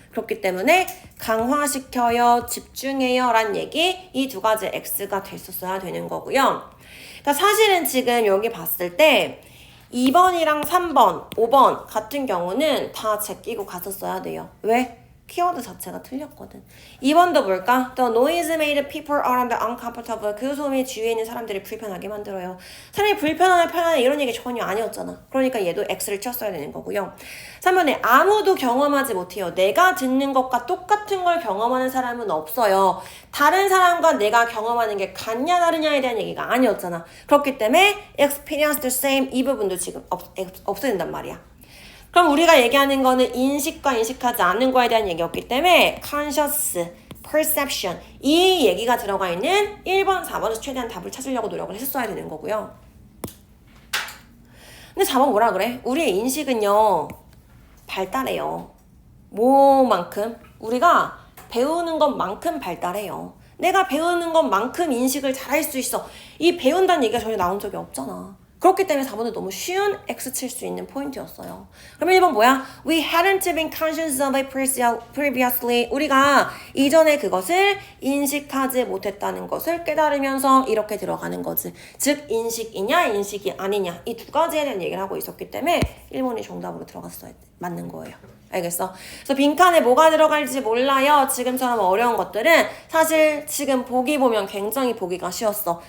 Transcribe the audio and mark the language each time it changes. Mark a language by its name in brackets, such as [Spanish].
[Korean] 그렇기 때문에 강화시켜요, 집중해요 란 얘기 이 두 가지 X가 됐었어야 되는 거고요. 그러니까 사실은 지금 여기 봤을 때 2번이랑 3번, 5번 같은 경우는 다 제끼고 갔었어야 돼요. 왜? 키워드 자체가 틀렸거든. 2번도 뭘까? [English] The noise made people around uncomfortable. [Korean] 그 소음이 주위에 있는 사람들이 불편하게 만들어요. 사람이 불편하네 편하네 이런 얘기 전혀 아니었잖아. 그러니까 얘도 X를 쳤어야 되는 거고요. 3번에 아무도 경험하지 못해요. 내가 듣는 것과 똑같은 걸 경험하는 사람은 없어요. 다른 사람과 내가 경험하는 게 같냐 다르냐에 대한 얘기가 아니었잖아. 그렇기 때문에 [English] experience the same [Korean] 이 부분도 지금 없어야 된단 말이야. 그럼 우리가 얘기하는 거는 인식과 인식하지 않는 거에 대한 얘기였기 때문에 conscious, perception 이 얘기가 들어가 있는 1번, 4번에서 최대한 답을 찾으려고 노력을 했었어야 되는 거고요. 근데 4번 뭐라 그래? 우리의 인식은요 발달해요. 뭐만큼? 우리가 배우는 것만큼 발달해요. 내가 배우는 것만큼 인식을 잘할 수 있어. 이 배운다는 얘기가 전혀 나온 적이 없잖아. 그렇기 때문에 4번은 너무 쉬운 X 칠 수 있는 포인트였어요. 그러면 1번 뭐야? [English] We hadn't been conscious of it previously. [Korean] 우리가 이전에 그것을 인식하지 못했다는 것을 깨달으면서 이렇게 들어가는 거지. 즉 인식이냐 인식이 아니냐 이 두 가지에 대한 얘기를 하고 있었기 때문에 1번이 정답으로 들어갔어야 돼. 맞는 거예요. 알겠어? 그래서 빈칸에 뭐가 들어갈지 몰라요. 지금처럼 어려운 것들은 사실 지금 보기 보면 굉장히 보기가 쉬웠어.